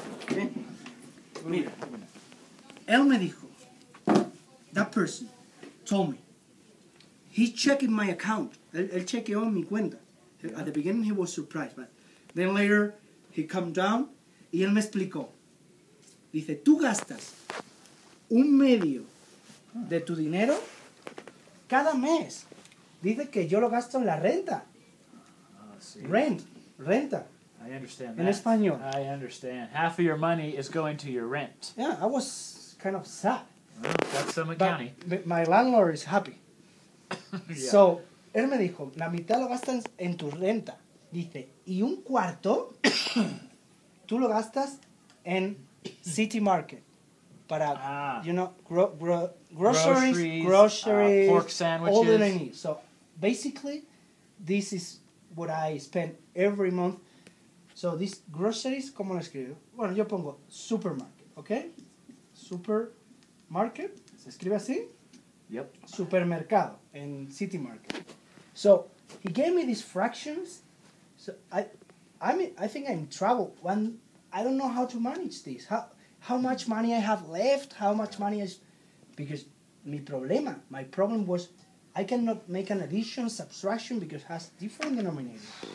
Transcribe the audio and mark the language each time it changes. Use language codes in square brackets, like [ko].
[es] Okay. Mira. Él me dijo. [en] That person told me. He's checking my account. [es] Él chequeó mi cuenta. [en] At the beginning he was surprised, but then later he come down [es] y él me explicó. Dice, tú gastas 1/2 de tu dinero cada mes. Dice que yo lo gasto en la renta. [en] See. [es] Renta. [en] I understand [es] En [en] that. [es] español. [en] I understand. Half of your money is going to your rent. Yeah, I was kind of sad. Well, that's Summit But County. my landlord is happy. Yeah. [es] So, él me dijo, la mitad lo gastas en tu renta. Dice, y 1/4 tú lo gastas en City Market. [en] Para, you know, groceries, pork sandwiches. all that I need. So, basically, this is what I spend every month. So, these groceries, [es] ¿cómo lo escribo? Bueno, yo pongo supermarket, ¿ok? Supermarket, ¿se escribe así? [en] Yep. [es] Supermercado in City Market. [en] So he gave me these fractions. So I think I'm in trouble. I don't know how to manage this. How much money I have left? How much money is because my problem was I cannot make an addition, subtraction because it has different denominators.